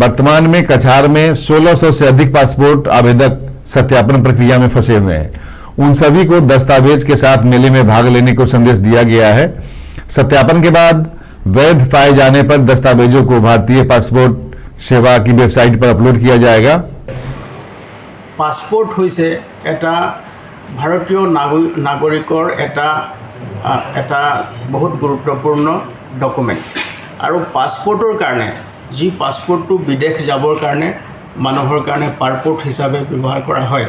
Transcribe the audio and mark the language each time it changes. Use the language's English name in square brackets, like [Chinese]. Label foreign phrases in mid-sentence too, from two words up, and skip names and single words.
[Hindi] वर्तमान में कछार में 1600 से अधिक पासपोर्ट आवेदक सत्यापन प्रक्रिया में फंसे हुए हैं। उन सभी को दस्तावेज के साथ मेले में भाग लेने को संदेश दिया गया है। सत्यापन के बाद वैध पाए जाने पर दस्तावेजों को भारतीय पासपोर्ट सेवा की वेबसाइट पर अपलोड किया जाएगा। [Assamese] पासपोर्ट হৈছে এটা ভাৰতীয় নাগৰিকৰ এটা বহুত গুৰুত্বপূৰ্ণ ডকুমেণ্ট আৰু পাছপোৰ্টৰ কাৰণে যি পাছপোৰ্টটো বিদেশ যাবৰ কাৰণে মানুহৰ কাৰণে পাছপোৰ্ট হিচাপে ব্যৱহাৰ কৰা হয়।